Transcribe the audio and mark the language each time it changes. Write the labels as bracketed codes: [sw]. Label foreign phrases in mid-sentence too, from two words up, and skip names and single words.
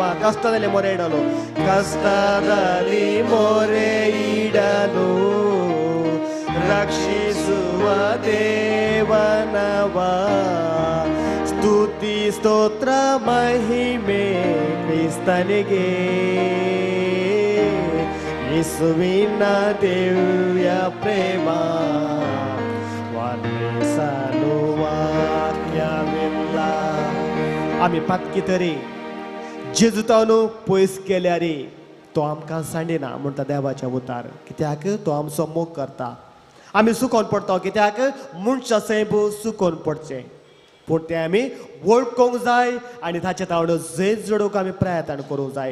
[kn] ಕಷ್ಟದಲ್ಲಿ ಮೊರೆ ಇಡಲು, ಕಷ್ಟದಲ್ಲಿ ಮೊರೆ ಇಡಲು ರಕ್ಷಿಸುವ ದೇವನವ. ಸ್ತುತಿ ಸ್ತೋತ್ರ ಮಹಿಮೆ ಕ್ರಿಸ್ತನಿಗೆ, ಯೇಸುವಿನ ದಿವ್ಯ ಪ್ರೇಮ ವರ್ಣಿಸಲು ವಾಕ್ಯವಿಲ್ಲ. [kok] आम्ही पातकी तरी जेजुतानु पयस केल्यारी तो आमकां सांडिना म्हणटा देवाचे उतार. कित्याक तो आमचो मोग करता. आमी सुकोन पडटा कित्याक मनशा सैब सुकोन पडचे, पूण ते आमी वळखूंक जाय आनी ताचे तावडो जैत जोडूंक आमी प्रयत्न करूंक जाय.